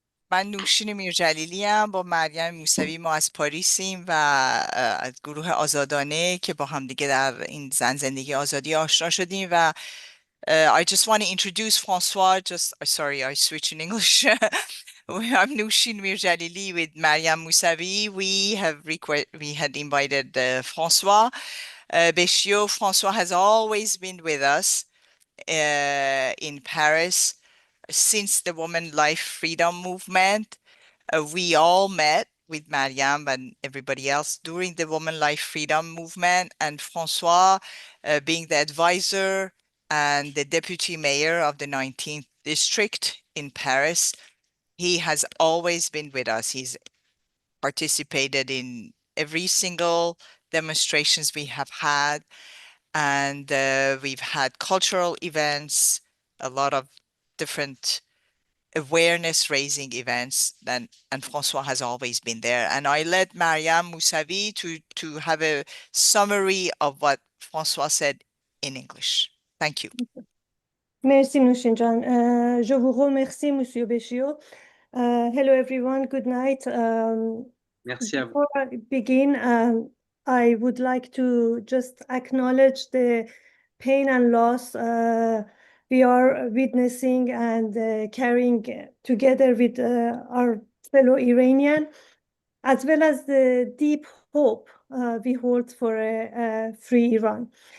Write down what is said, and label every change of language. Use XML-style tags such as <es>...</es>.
<fa>من نوشین میرجلیلی ام، با مریم موسوی ما از پاریسیم و از گروه آزادانه که با هم دیگه در این زندگی آزادی آشنا شدیم و</fa> <en>I just want to introduce François. Sorry, I switch in English. I'm Nushin Mirjalili with Mariam Moussavi. We had invited François Béchiot. François has always been with us in Paris since the Women Life Freedom Movement. We all met with Mariam and everybody else during the Women Life Freedom Movement, and François being the advisor and the deputy mayor of the 19th district in Paris. He has always been with us. He's participated in every single demonstrations we have had, and we've had cultural events, a lot of different awareness raising events, and François has always been there. And I let Mariam Moussavi to have a summary of what François said in English. Thank you.</en> <fr>Merci, Nushin Jan. Je vous remercie, Monsieur Béchiot.</fr> <en>Hello, everyone. Good night.</en> <fr>Merci à vous.</fr> <en>Before I begin, I would like to just acknowledge the pain and loss we are witnessing and carrying together with our fellow Iranian, as well as the deep hope we hold for a free Iran.</en>